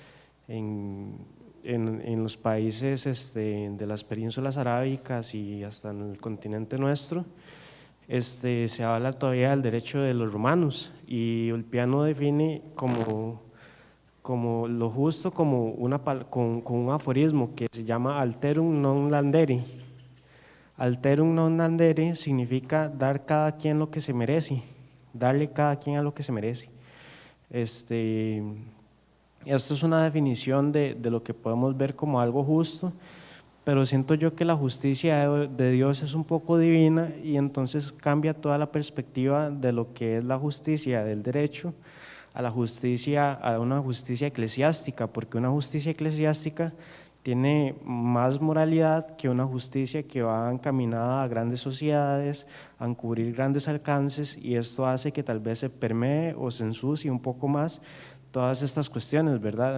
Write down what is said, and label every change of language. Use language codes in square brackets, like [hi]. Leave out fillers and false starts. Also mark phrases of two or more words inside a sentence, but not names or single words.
[es] en los países de las penínsulas arábicas y hasta en el continente nuestro, se habla todavía del derecho de los romanos, y Ulpiano define como lo justo como con un aforismo que se llama [la] alterum non landere. Alterum non landere [es] significa dar cada quien lo que se merece, darle cada quien a lo que se merece. Esto es una definición de lo que podemos ver como algo justo, pero siento yo que la justicia de Dios es un poco divina y entonces cambia toda la perspectiva de lo que es la justicia del derecho a una justicia eclesiástica, porque una justicia eclesiástica tiene más moralidad que una justicia que va encaminada a grandes sociedades, a cubrir grandes alcances, y esto hace que tal vez se permee o se ensucie un poco más todas estas cuestiones, ¿verdad?